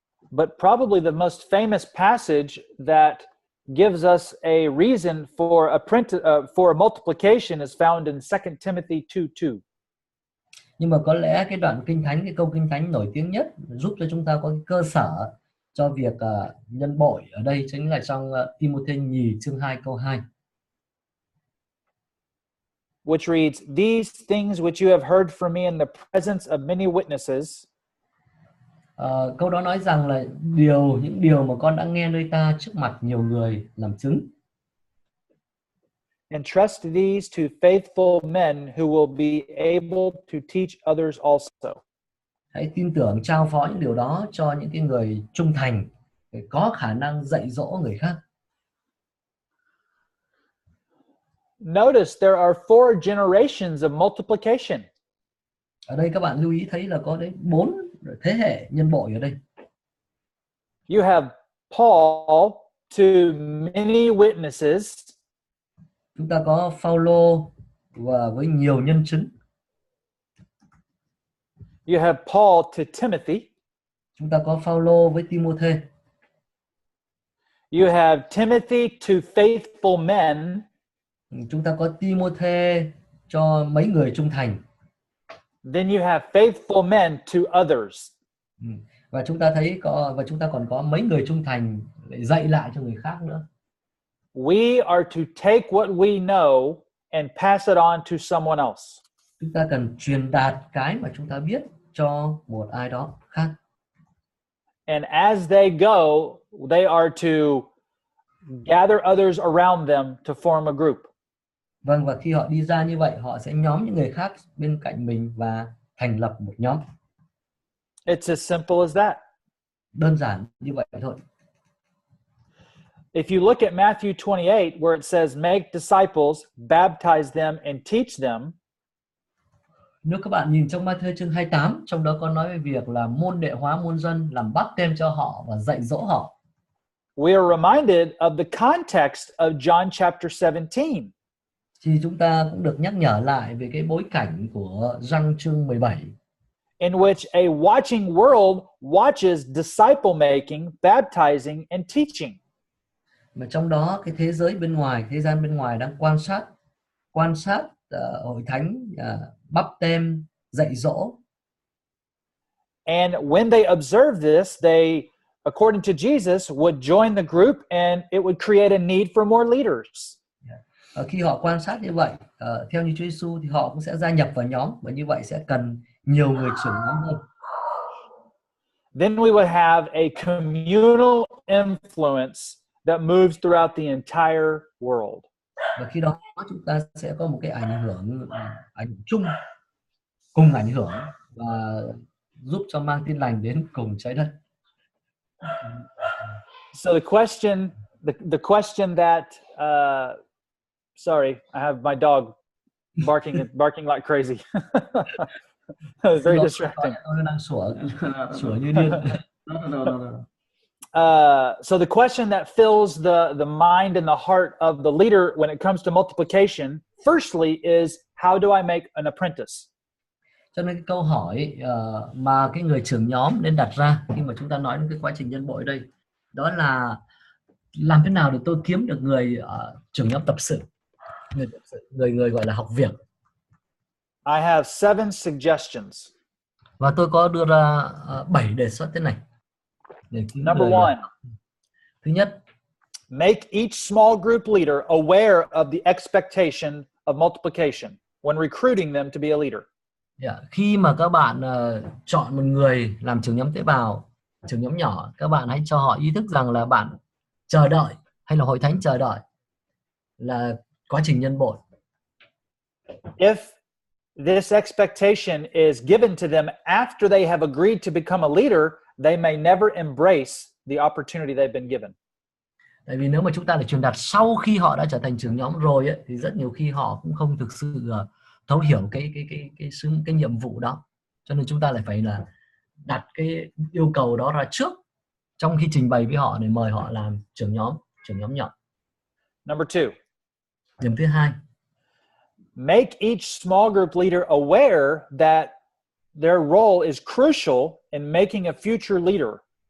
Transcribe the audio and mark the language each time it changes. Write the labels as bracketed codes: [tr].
[en] But probably the most famous passage that gives us a reason for multiplication is found in 2 Timothy 2:2. [vi] Nhưng mà có lẽ cái đoạn kinh thánh, cái câu kinh thánh nổi tiếng nhất giúp cho chúng ta có cái cơ sở cho việc nhân bội ở đây chính là trong Timôthê nhì chương 2 câu 2. [en] Which reads, "These things which you have heard from me in the presence of many witnesses." [vi] Câu đó nói rằng là những điều mà con đã nghe nơi ta trước mặt nhiều người làm chứng. [en] "Entrust these to faithful men who will be able to teach others also." [vi] Hãy tin tưởng trao phó những điều đó cho những cái người trung thành để có khả năng dạy dỗ người khác. [en] Notice there are 4 generations of multiplication. [vi] Ở đây các bạn lưu ý thấy là có đến 4 thế hệ nhân bội ở đây. [en] You have Paul to many witnesses. [vi] Chúng ta có Phaolô và với nhiều nhân chứng. [en] You have Paul to Timothy. [vi] Chúng ta có Phaolô với Timôthê. [en] You have Timothy to faithful men. [vi] Chúng ta có Timôthê cho mấy người trung thành. [en] Then you have faithful men to others. [vi] Và chúng ta còn có mấy người trung thành để dạy lại cho người khác nữa. [en] We are to take what we know and pass it on to someone else. [vi] Chúng ta cần truyền đạt cái mà chúng ta biết cho một ai đó khác. [en] And as they go, they are to gather others around them to form a group. [vi] Vâng, và khi họ đi ra như vậy, họ sẽ nhóm những người khác bên cạnh mình và thành lập một nhóm. [en] It's as simple as that. [vi] Đơn giản như vậy thôi. [en] If you look at Matthew 28, where it says, "Make disciples, baptize them, and teach them." [vi] Nếu các bạn nhìn trong Ma-thê chương 28, trong đó có nói về việc là môn đệ hóa muôn dân, làm báp têm cho họ và dạy dỗ họ. [en] We are reminded of the context of John chapter 17. [vi] Thì chúng ta cũng được nhắc nhở lại về cái bối cảnh của Giăng chương 17. [en] in which a watching world watches disciple making, baptizing, and teaching. [vi] Mà trong đó cái thế giới bên ngoài, thế gian bên ngoài đang quan sát hội thánh báp têm, dạy dỗ. [en] And when they observed this, they, according to Jesus, would join the group and it would create a need for more leaders. [vi] Khi họ quan sát như vậy, theo như Chúa Giêsu thì họ cũng sẽ gia nhập vào nhóm, và như vậy sẽ cần nhiều người trưởng nhóm hơn. [en] Then we would have a communal influence that moves throughout the entire world. [vi] Và khi đó chúng ta sẽ có một cái ảnh hưởng chung, cùng ảnh hưởng và giúp cho mang tin lành đến cùng trái đất. [en] So the question that sorry, I have my dog barking like crazy. It's very distracting. [vi] Sủa như điên. [en] So the question that fills the mind and the heart of the leader when it comes to multiplication, firstly, is how do I make an apprentice? [vi] Cho nên cái câu hỏi mà cái người trưởng nhóm nên đặt ra khi mà chúng ta nói đến cái quá trình nhân bội đây, đó là làm thế nào để tôi kiếm được người trưởng nhóm tập sự, người gọi là học việc. [en] I have 7 suggestions. [vi] Và tôi có đưa ra 7 đề xuất thế này. [en] Number 1. [vi] Thứ nhất, [en] make each small group leader aware of the expectation of multiplication when recruiting them to be a leader. [vi] Khi mà các bạn chọn một người làm trưởng nhóm tế bào, trưởng nhóm nhỏ, các bạn hãy cho họ ý thức rằng là bạn chờ đợi, hay là hội thánh chờ đợi là quá trình nhân bội. [en] If this expectation is given to them after they have agreed to become a leader, they may never embrace the opportunity they've been given. [vi] Tại vì nếu mà chúng ta để truyền đạt sau khi họ đã trở thành trưởng nhóm rồi ấy, thì rất nhiều khi họ cũng không thực sự thấu hiểu cái nhiệm vụ đó. Cho nên chúng ta lại phải là đặt cái yêu cầu đó ra trước trong khi trình bày với họ để mời họ làm trưởng nhóm nhỏ. [en] Number 2. [vi] Điểm thứ hai. [en] Make each small group leader aware that their role is crucial in making a future leader.